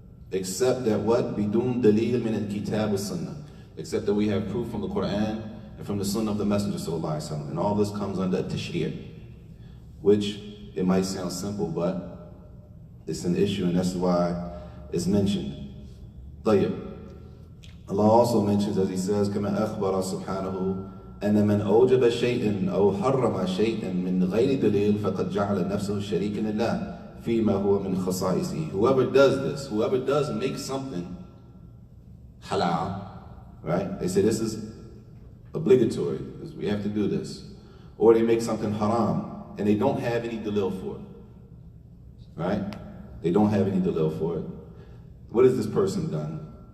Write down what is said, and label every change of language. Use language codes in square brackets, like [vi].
[en] Except that what? [ar] Bidun dalil min al-kitab wa sunnah. [en] Except that we have proof from the Quran and from the sunnah of the Messenger sallallahu alaihi wasallam. And all this comes under tashri', which it might sound simple, but it's an issue, and that's why it's mentioned. Tayyib. Allah also mentions, as He says, [ar] كما أخبر سبحانه أن من أوجب شيئا أو حرم شيئا من غير دليل فقد جعل نفسه شريكا لله فيما هو من خصائصه. [en] Whoever does this, whoever does make something halal, right? They say this is obligatory, we have to do this. Or they make something haram and they don't have any dalil for it, right? They don't have any dalil for it. What has this person done?